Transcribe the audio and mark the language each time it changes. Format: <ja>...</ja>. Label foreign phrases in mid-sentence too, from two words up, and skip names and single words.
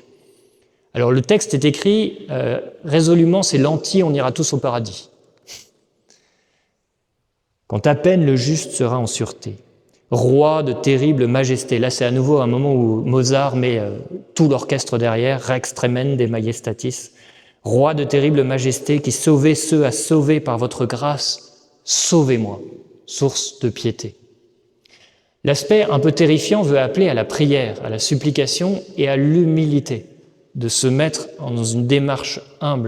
<fr>Alors le texte est écrit résolument, c'est l'anti, on ira tous au paradis. Quand à peine le juste sera en sûreté. Roi de terrible majesté. Là, c'est à nouveau un moment où Mozart met tout l'orchestre derrière,</fr> <la>Rex tremende majestatis.</la> <fr>Roi de terrible majesté qui sauvez ceux à sauver par votre grâce, sauvez-moi, source de piété. L'aspect un peu terrifiant veut appeler à la prière, à la supplication et à l'humilité, de se mettre dans une démarche humble.</fr>